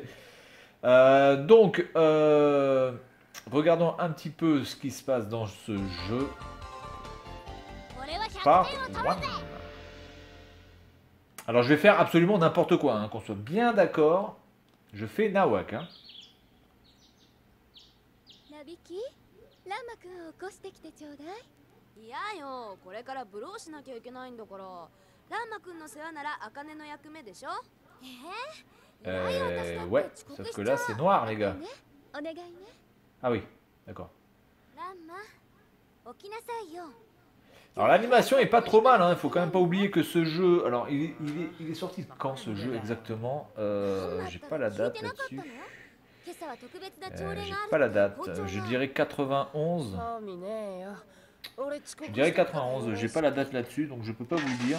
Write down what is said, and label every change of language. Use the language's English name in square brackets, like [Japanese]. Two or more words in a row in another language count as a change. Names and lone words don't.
[French] Donc, regardons un petit peu ce qui se passe dans ce jeu. Part 1. Alors, je vais faire absolument n'importe quoi, hein, qu'on soit bien d'accord. Je fais Nawak. Hein. [Japanese] なびきランマくんを起こしてきてちょうだい。いやよ、これからブローしなきゃいけないんだから。ランマくんの世話なら茜の役目でしょ。 [French] Ouais, sauf que là c'est noir les gars. [Japanese] お願いね。 [French] Ah oui, d'accord. [Japanese] ランマ、起きなさいよ。 [French] Alors l'animation est pas trop mal, hein. Il faut quand même pas oublier que ce jeu... Alors il est sorti quand ce jeu exactement j'ai pas la date là-dessus. J'ai pas la date, je dirais 91. Je dirais 91, j'ai pas la date là-dessus donc je peux pas vous le dire.